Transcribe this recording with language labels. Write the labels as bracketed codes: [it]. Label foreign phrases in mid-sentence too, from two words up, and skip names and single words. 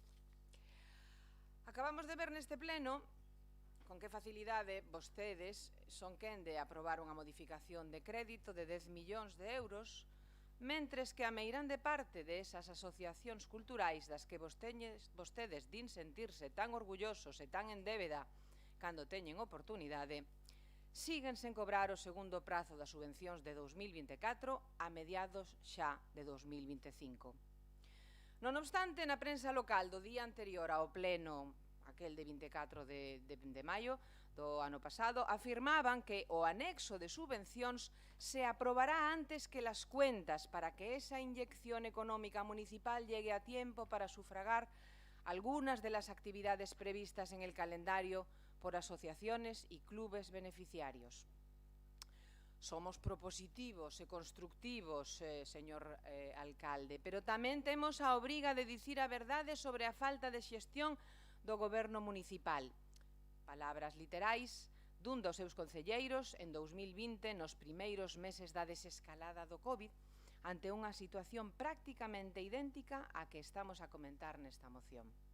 [gl] Acabamos de ver neste pleno con que facilidade vostedes son quen de aprobar unha modificación de crédito de 10 millóns de euros, mentres que a meirande parte desas asociacións culturais das que vostedes din sentirse tan orgullosos e tan en débeda cando teñen oportunidade, siguen sen cobrar o segundo prazo das subvencións de 2024 a mediados xa de 2025. Non obstante, na prensa local do día anterior ao pleno, aquel de 24 de maio do ano pasado, afirmaban que o anexo de subvencións se aprobará antes que [es] las cuentas para que esa inyección económica municipal llegue a tiempo para sufragar algunas de las actividades previstas en el calendario por asociaciones y clubes beneficiarios. [gl] Somos propositivos e constructivos, señor alcalde, pero tamén temos a obriga de dicir a verdade sobre a falta de xestión do goberno municipal. Palabras literais dun dos seus concelleiros en 2020, nos primeiros meses da desescalada do COVID, ante unha situación prácticamente idéntica á que estamos a comentar nesta moción.